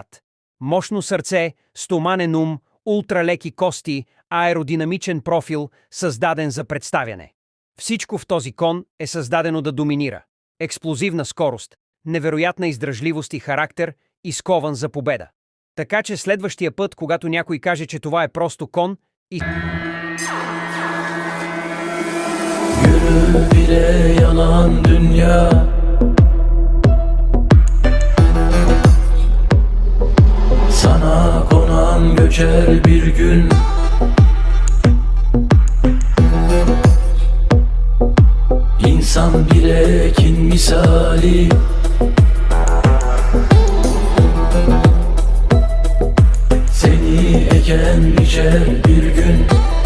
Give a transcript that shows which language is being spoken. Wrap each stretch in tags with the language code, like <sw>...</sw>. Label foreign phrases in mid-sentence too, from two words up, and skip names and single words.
<bg>Мощно сърце, стоманен ум, ултралеки кости, аеродинамичен профил, създаден за представяне. Всичко в този кон е създадено да доминира. Експлозивна скорост, невероятна издръжливост и характер, изкован за победа. Така че следващия път, когато някой каже, че това е просто кон,</bg> <tr>Yürü bile yalan dünya, sana konan göçer bir gün. İnsan bir ekin misali, seni eken biçer bir gün.</tr>